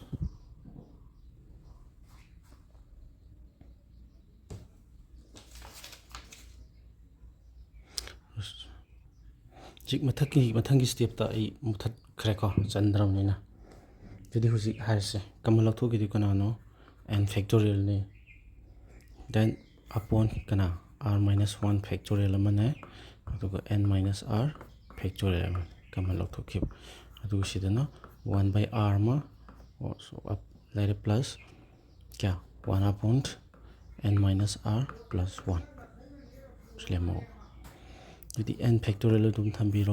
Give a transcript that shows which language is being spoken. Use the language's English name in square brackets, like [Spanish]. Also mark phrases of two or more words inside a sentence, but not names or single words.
[Manipuri] ꯍꯧꯖꯤꯛ ꯃꯊꯪꯒꯤ ꯁ꯭ꯇꯦꯞꯇ ꯑꯩ ꯃꯨꯊꯠꯈ꯭ꯔꯦꯀꯣ ꯆꯟꯗ꯭ꯔꯕꯅꯤꯅ ꯑꯗꯨꯗꯤ ꯍꯧꯖꯤꯛ ꯍꯥꯏꯔꯁꯦ ꯀꯃꯟ ꯂꯧꯊꯣꯛꯈꯤꯗꯤ ꯀꯅꯥꯅꯣ [English] n factorial [Manipuri] ꯅꯤ [English] then upon [Manipuri] ꯀꯅꯥ r [English] minus 1 factorial [Manipuri] ꯑꯃꯅꯦ ꯑꯗꯨꯒ [English] n minus r factorial [Manipuri] ꯑꯃ ꯀꯃꯟ ꯂꯧꯊꯣꯛꯈꯤꯕ ꯑꯗꯨꯒ ꯁꯤꯗꯅ 1/r ꯑꯃ ꯂꯩꯔꯦ ꯄ꯭ꯂꯁ ꯀꯌꯥ 1 [English] n minus r plus 1 [Manipuri] ꯁꯤ ꯂꯦꯝꯍꯧꯕ ꯑꯗꯨꯗꯤ [English] n factorial [Manipuri] ꯑꯗꯨꯝ ꯊꯝꯕꯤꯔꯣ